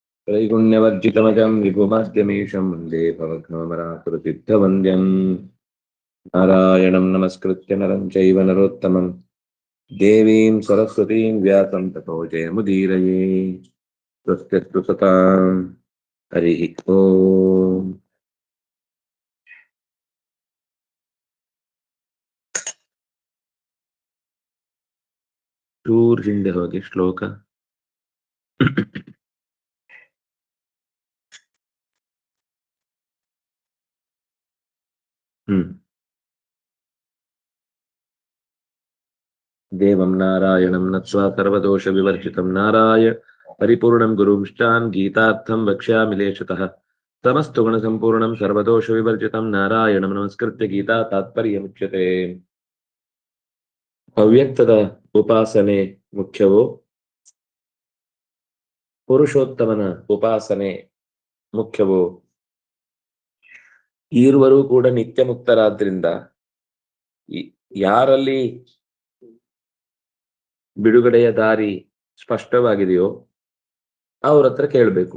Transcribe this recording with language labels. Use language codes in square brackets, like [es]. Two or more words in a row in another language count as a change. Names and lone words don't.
[sa] त्रैगुण्यवर्जितमजं विभुमाद्यमीशं वन्दे भवघ्नमरातुरसिद्धवन्द्यं नारायणं नमस्कृत्य नरं चैव नरोत्तमं देवीं सरस्वतीं व्यासं ततो जयमुदीरये। स्वस्त्यस्तु सतां। हरिः ओम्। [kn] चूर् ಹಿಂದೆ ಹೋಗಿ ಶ್ಲೋಕ देवं [sa] नारायणं नत्वा सर्वदोषविवर्जितं नारायण परिपूर्णं गुरुंश्चान् गीतार्थं वक्ष्यामि लेशतः समस्तु गुणसम्पूर्णं सर्वदोषविवर्जितं नारायणं नमस्कृत्य गीता तात्पर्यमुच्यते। [kn] ಅವ್ಯಕ್ತದ ಉಪಾಸನೆ ಮುಖ್ಯವೋ, ಪುರುಷೋತ್ತಮನ ಉಪಾಸನೆ ಮುಖ್ಯವೋ? ಈರುವರು ಕೂಡ ನಿತ್ಯ ಮುಕ್ತರಾದ್ರಿಂದ ಯಾರಲ್ಲಿ ಬಿಡುಗಡೆಯ ದಾರಿ ಸ್ಪಷ್ಟವಾಗಿದೆಯೋ ಅವ್ರ ಹತ್ರ ಕೇಳಬೇಕು.